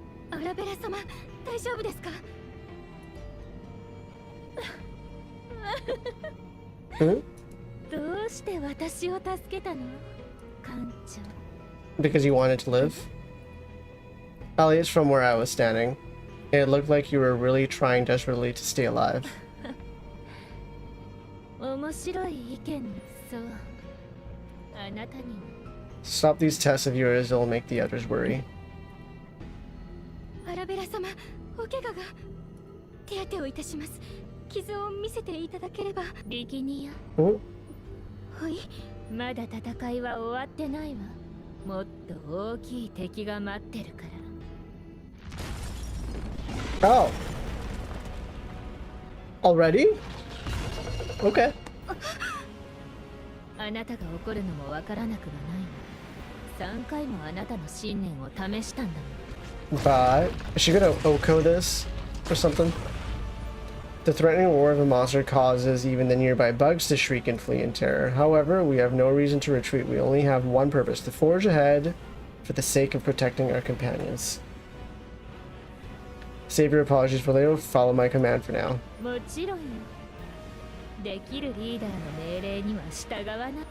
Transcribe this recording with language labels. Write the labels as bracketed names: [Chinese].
[Japanese] アラベラ様、大丈夫ですか？どうして私を助けたの？艦長。 [English] Because you wanted to live? At least from where I was standing, it looked like you were really trying desperately to stay alive. [Japanese] 面白い意見そう。あなたにも。 [English] Stop these tests of yours, it'll make the others worry. [Japanese] アラベラ様、お怪我が。手当てをいたします。傷を見せていただければ。ビキニア。はい。まだ戦いは終わってないわ。もっと大きい敵が待ってるから。 Oh. [English] Already? Okay. [Japanese] あなたが怒るのもわからなくはない。3回もあなたの信念を試したんだもん。 [English] But is she gonna Oko this or something? The threatening roar of a monster causes even the nearby bugs to shriek and flee in terror. However, we have no reason to retreat. We only have one purpose: to forge ahead for the sake of protecting our companions. Save your apologies for later. Follow my command for now. [Japanese] もちろんよ。できるリーダーの命令には従わな。